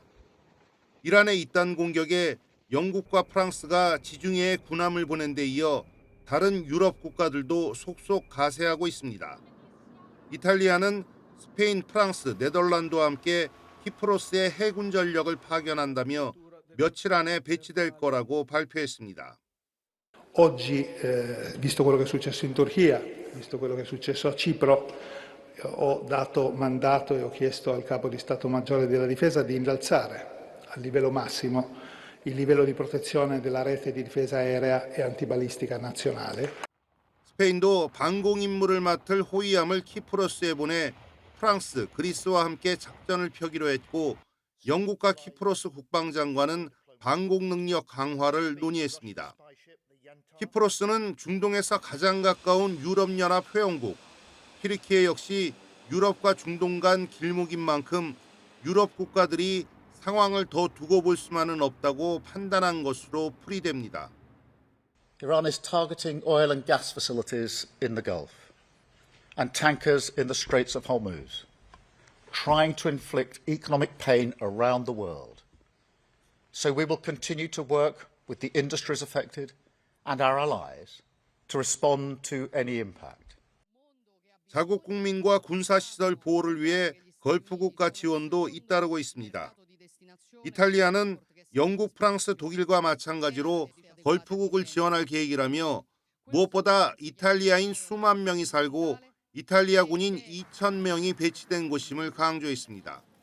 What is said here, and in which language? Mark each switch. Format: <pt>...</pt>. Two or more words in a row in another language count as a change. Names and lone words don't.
<ko>이란의 이딴 공격에 영국과 프랑스가 지중해에 군함을 보낸 데 이어 다른 유럽 국가들도 속속 가세하고 있습니다. 이탈리아는 스페인, 프랑스, 네덜란드와 함께 키프로스의 해군 전력을 파견한다며 며칠 안에 배치될 거라고 발표했습니다.</ko> <it>Oggi, visto quello che è successo in Turchia, visto quello che è successo a Cipro, ho dato mandato e ho chiesto al Capo di Stato Maggiore della Difesa di innalzare a livello massimo il livello di protezione della rete di difesa aerea e antibalistica nazionale.</it> <ko>스페인도 방공 임무를 맡을 호위함을 키프로스에 보내 프랑스, 그리스와 함께 작전을 펴기로 했고 영국과 키프로스 국방장관은 방공 능력 강화를 논의했습니다. 키프로스는 중동에서 가장 가까운 유럽연합 회원국, 튀르키예 역시 유럽과 중동 간 길목인 만큼 유럽 국가들이 상황을 더 두고 볼 수만은 없다고 판단한 것으로 풀이됩니다.</ko> <en>Iran is targeting oil and gas facilities in the Gulf and tankers in the Straits of Hormuz, trying to inflict economic pain around the world. So we will continue to work with the industries affected and our allies to respond to any impact.</en> <ko>자국 국민과 군사시설 보호를 위해 걸프 국가 지원도 잇따르고 있습니다. 이탈리아는 영국, 프랑스, 독일과 마찬가지로 걸프국을 지원할 계획이라며 무엇보다 이탈리아인 수만 명이 살고 이탈리아 군인 2,000명이 배치된 곳임을 강조했습니다.</ko>